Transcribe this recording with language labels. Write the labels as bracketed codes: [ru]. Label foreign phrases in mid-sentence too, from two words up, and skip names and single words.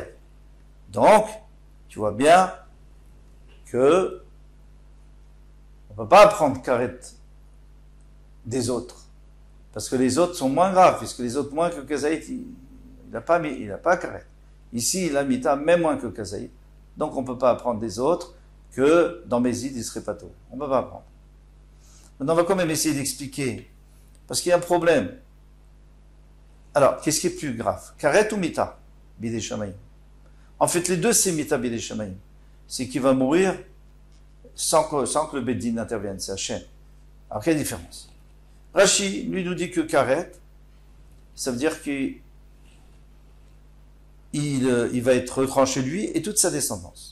[fr] Donc tu vois bien que on ne peut pas apprendre karet des autres parce que les autres sont moins graves puisque les autres moins que kazaït il n'a pas karet. Ici il a mita même moins que kazaït, donc on ne peut pas apprendre des autres que dans Mézid, il serait pas tôt. On ne peut pas apprendre. Maintenant, on va quand même essayer d'expliquer, parce qu'il y a un problème. Alors, qu'est-ce qui est plus grave? Karet ou mita? [he] בידי שמים. [fr] En fait, les deux, c'est [he] מיתה בידי שמים. [fr] C'est qu'il va mourir sans que le Beddin n'intervienne. C'est Hachem. Alors, quelle différence? Rashi, lui, nous dit que karet, ça veut dire qu'il va être retranché lui et toute sa descendance.